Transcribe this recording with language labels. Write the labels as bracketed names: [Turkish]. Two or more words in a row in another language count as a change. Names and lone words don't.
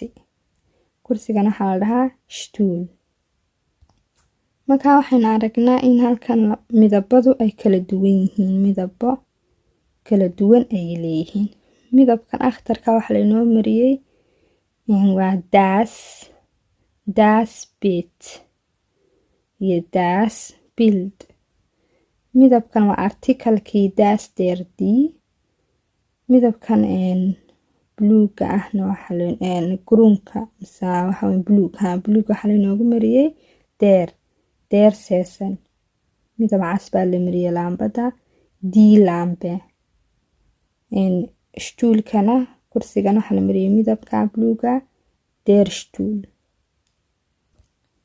[Somali] Kursigana waxaa la dhahaa Stuhl. Markaa waxaynu aragnaa in halkan midabadu ay kala duwan yihiin. Midabo kala duwan ay leeyihiin. Midabkan akhtarka waxa la inoo mariyay waa [German] das Bett [Somali] iyo [German] das Bild. [Somali] Midabkan waa artikalkii [German] das der die. [Somali] Midabkan bluega ahna waxa la grunka mise waxa blueg waxa la inoogu mariyay [German] der Sessel. [Somali] Midab cas baa la mariyay laambada [German] die Lampe. [Somali] Stuhlkana kursigana waxa la mariyay midabka bluega [German] der Stuhl.